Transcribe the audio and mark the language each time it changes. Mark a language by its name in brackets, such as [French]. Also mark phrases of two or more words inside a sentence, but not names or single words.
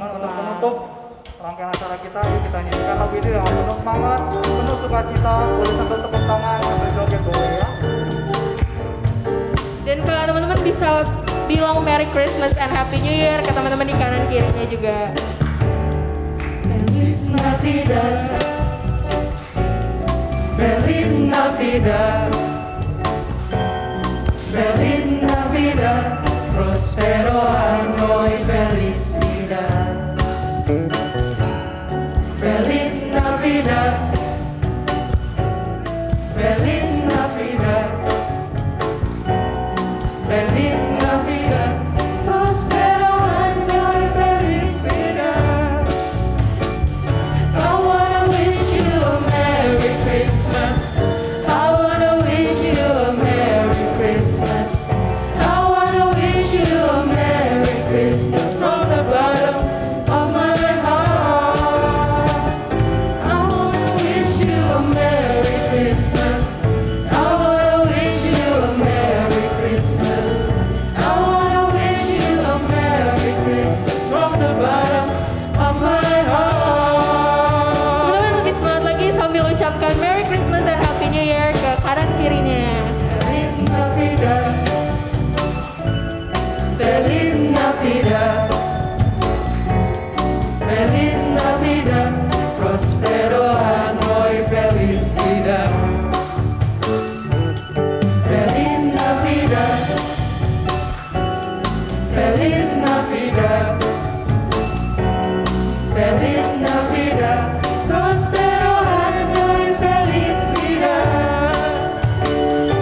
[Indonesian] Teman-teman untuk menutup rangkaian acara kita, yuk kita nyanyikan lagu ini dengan penuh semangat, penuh sukacita, boleh sambil tepuk tangan, sambil joget boleh ya. Dan kalau teman-teman bisa bilang [English] Merry Christmas and Happy New Year [Indonesian] ke teman-teman di kanan kirinya juga. [Spanish] Feliz Navidad, Feliz Navidad, Feliz Navidad, prospero año y felicidad. Feliz Navidad, Feliz Navidad, Feliz Navidad, prospero año y felicidad. [English] I wanna wish you a Merry Christmas. I wanna wish you a Merry Christmas. I wanna wish you a Merry Christmas from the bottom of my heart. I wanna wish you a Merry Christmas. I wanna wish you a Merry Christmas. I wanna wish you a Merry Christmas from the bottom of my heart. [Indonesian] Teman-teman lebih semangat lagi sambil ucapkan [English] Merry Christmas and Happy New Year [Indonesian] ke kanan kirinya. [Spanish] Feliz Navidad, Feliz Navidad, Feliz Navidad, prospero año y felicidad. Feliz Navidad, Feliz Navidad, Feliz Navidad, prospero año y felicidad.